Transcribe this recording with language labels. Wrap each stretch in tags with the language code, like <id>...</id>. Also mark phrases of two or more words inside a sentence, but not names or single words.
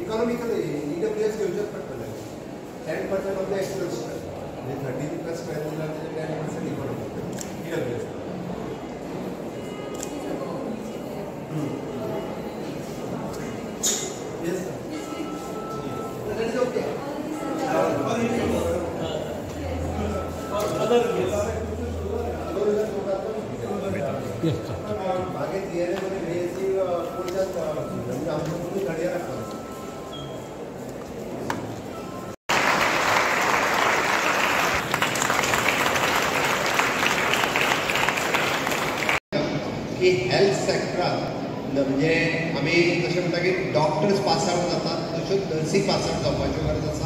<kok>इकॉनॉमिकल EWS घेवचेच पडटले 10%</kok> <en>of the actual strength</en> <kok>म्हणजे 30 स्ट्रेंथ दिला त्याचे 10% इकॉनॉमिकल EWS.</kok> <en>Yes sir. That is okay. Yes sir.</en> <kok>आगे DNA मध्ये BSc कोर्सच्यात म्हणजे आमचं तुम्ही करियर आसा की हेल्थ सेक्टरात म्हणजे आमी तशें म्हणटा की डॉक्टर्स</kok> <en>pass out</en> <kok>जातात तश्योच नर्सी</kok> <en>pass out</en> <kok>जावपाची गरज आसा.</kok>